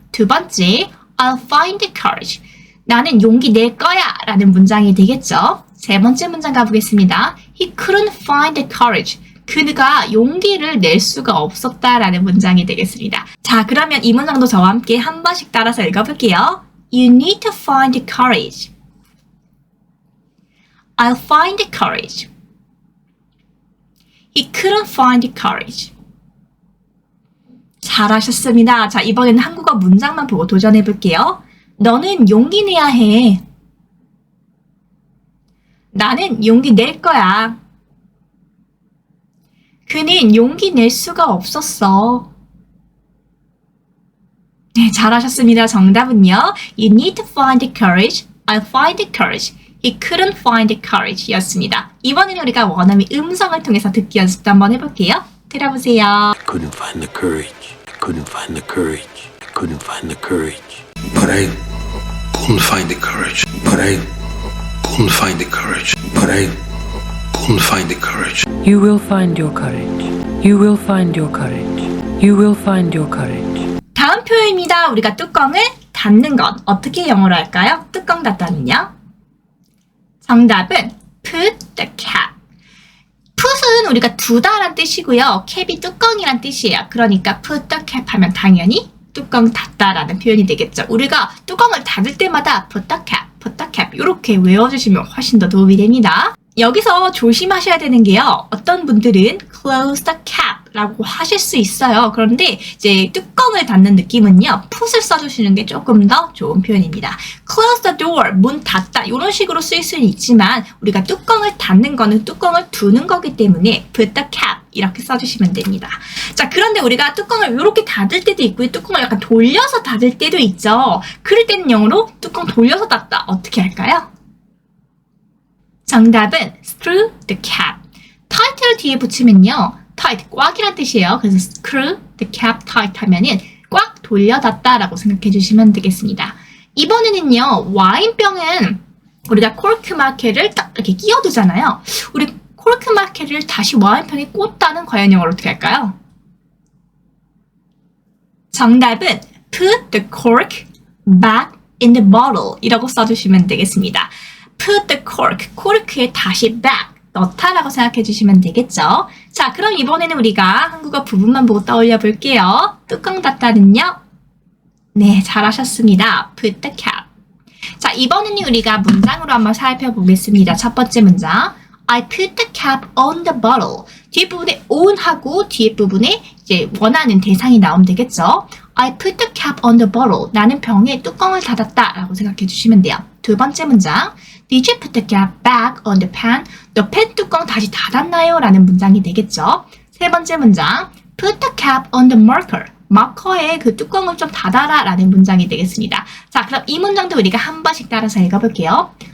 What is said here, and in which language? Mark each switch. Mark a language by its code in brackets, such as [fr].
[ko] 두 번째. [en] I'll find the courage. [ko] 나는 용기 낼 거야 라는 문장이 되겠죠. 세 번째 문장 가보겠습니다. [en] He couldn't find the courage. [ko] 그가 용기를 낼 수가 없었다라는 문장이 되겠습니다. 자, 그러면 이 문장도 저와 함께 한 번씩 따라서 읽어볼게요. [en] You need to find the courage. I'll find the courage. He couldn't find the courage. [ko] 잘하셨습니다. 자, 이번에는 한국어 문장만 보고 도전해볼게요. 너는 용기 내야 해. 나는 용기 낼 거야. 그는 용기 낼 수가 없었어. 네, 잘하셨습니다. 정답은요. [en] You need to find the courage. I'll find the courage. He couldn't find the courage [ko] 였습니다. 이번에는 우리가 원어민 음성을 통해서 듣기 연습도 한번 해볼게요. 들어보세요. [en] Couldn't find the courage. Couldn't find the courage. Couldn't find the courage. But I couldn't find the courage. But I couldn't find the courage. But I couldn't find the courage. You will find your courage. You will find your courage. You will find your courage. [ko] 다음 표현입니다. 우리가 뚜껑을 닫는 것. 어떻게 영어로 할까요? 뚜껑 닫다는요? 정답은 [en] put the cap. [ko] put은 우리가 두다란 뜻이고요. cap이 뚜껑이란 뜻이에요. 그러니까 [en] put the cap [ko] 하면 당연히 뚜껑 닫다라는 표현이 되겠죠. 우리가 뚜껑을 닫을 때마다 [en] put the cap [ko] 이렇게 외워주시면 훨씬 더 도움이 됩니다. 여기서 조심하셔야 되는 게요. 어떤 분들은 [en] close the cap [ko] 라고 하실 수 있어요. 그런데 이제 뚜껑을 닫는 느낌은요. put을 써주시는 게 조금 더 좋은 표현입니다. [en] close the door, [ko] 문 닫다 이런 식으로 쓰일 수는 있지만 우리가 뚜껑을 닫는 거는 뚜껑을 두는 거기 때문에 [en] put the cap [ko] 이렇게 써주시면 됩니다. 자, 그런데 우리가 뚜껑을 이렇게 닫을 때도 있고요. 뚜껑을 약간 돌려서 닫을 때도 있죠. 그럴 때는 영어로 뚜껑 돌려서 닫다 어떻게 할까요? 정답은 [en] screw the cap. [ko] tight를 뒤에 붙이면요. tight, 꽉이란 뜻이에요. 그래서 [en] screw the cap tight [ko] 하면은 꽉 돌려 닫다라고 생각해 주시면 되겠습니다. 이번에는요. 와인병은 우리가 코르크 마켓을 딱 이렇게 끼워두잖아요. 우리 코르크 마켓을 다시 와인병에 꽂다는 과연 영어로 어떻게 할까요? [en] 정답은 put the cork back in the bottle [ko] 이라고 써주시면 되겠습니다. [en] put the cork, [ko] 코르크에 다시 back, 넣다라고 생각해 주시면 되겠죠. 자, 그럼 이번에는 우리가 한국어 부분만 보고 떠올려 볼게요. 뚜껑 닫다는요. 네, 잘하셨습니다. [en] put the cap. [ko] 자, 이번에는 우리가 문장으로 한번 살펴보겠습니다. 첫 번째 문장. [en] I put the cap on the bottle. [ko] 뒷부분에 on 하고 뒤에 부분에 이제 원하는 대상이 나오면 되겠죠. [en] I put the cap on the bottle. [ko] 나는 병에 뚜껑을 닫았다 라고 생각해 주시면 돼요. 두 번째 문장. [en] Did you put the cap back on the pan? [ko] 너 펜 뚜껑 다시 닫았나요? 라는 문장이 되겠죠. 세 번째 문장. [en] Put the cap on the marker. [ko] 마커에 그 뚜껑을 좀 닫아라 라는 문장이 되겠습니다. 자, 그럼 이 문장도 우리가 한 번씩 따라서 읽어볼게요.